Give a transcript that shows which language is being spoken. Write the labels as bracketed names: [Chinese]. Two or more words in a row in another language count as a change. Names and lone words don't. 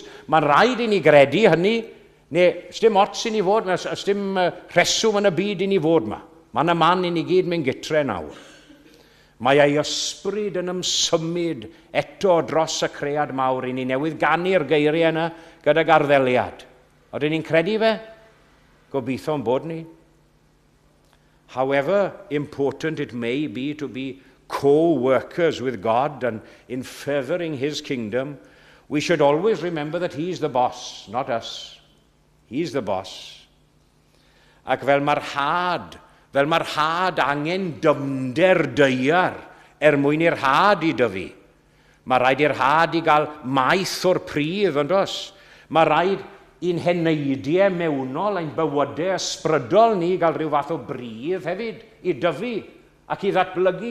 [Welsh] Mae'n rhaid i ni gredu hynny, neu ysdim ots i ni fod, ysdim rheswm yn y byd i ni fod yma. Mae'n y man i ni gyd mewn gytre nawr. Mae ei ysbryd yn ymsymud eto dros y cread mawr i ni newydd gannu'r geiriau yna gyda'r arddeliad. Oedden ni'n credu fe? Gobeithio'n bod ni. [English] However important it may be to be co-workers with God and in furthering his kingdom, we should always remember that he's the boss, not us. He's the boss. [Welsh] Ac fel mae'r had angen dymder deiar mwyn i'r had i dyfu. Mae rhaid i'r had i gael maith o'r pridd, ond os. Mae rhaid i'n heneidiau mewnol, ein bywydau ysbrydol ni gael rhyw fath o bridd hefyd, i dyfu ac i ddatblygu.